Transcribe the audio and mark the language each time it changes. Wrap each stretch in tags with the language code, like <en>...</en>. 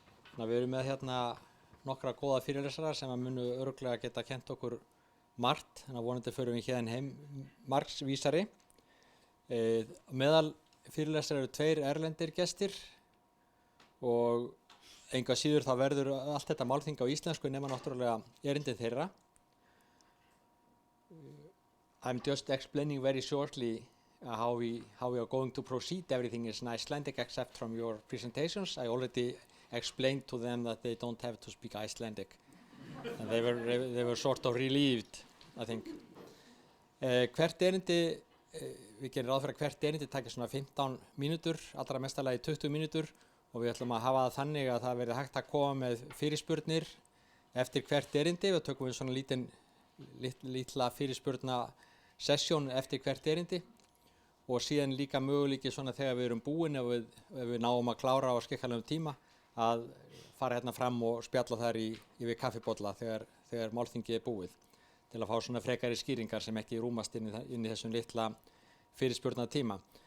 <is>Þannig að við erum með hérna nokkra góða fyrirlesarar sem að munu örugglega geta kennt okkur margt, þannig að vonandi förum við hérna heim margsvísari. Meðal fyrirlesarar eru 2 erlendir gestir og engu að síður þá verður allt þetta málþing á íslensku nema náttúrulega erindin þeirra.</is> <en>I'm just explaining very shortly how we are going to proceed. Everything is in Icelandic except from your presentations. I already explained to them that they don't have to speak Icelandic. And they were sort of relieved, I think.</en> <is>Hvert erindi við gerum ráð fyrir að hvert erindi taki svona 15 mínútur, allra mestalagi 20 mínútur og við ætlum að hafa það þannig að það verði hægt að koma með fyrirspurnir eftir hvert erindi. Við tökum við svona lítla fyrirspurna sesjón eftir hvert erindi og síðan líka möguleiki svona þegar við erum búin ef við náum að klára á skikkanlegum tíma að fara hérna fram og spjalla þar yfir kaffibolla þegar málþingið búið til að fá svona frekari skýringar sem ekki rúmast inn í þessum litla fyrirspurna tíma.</is>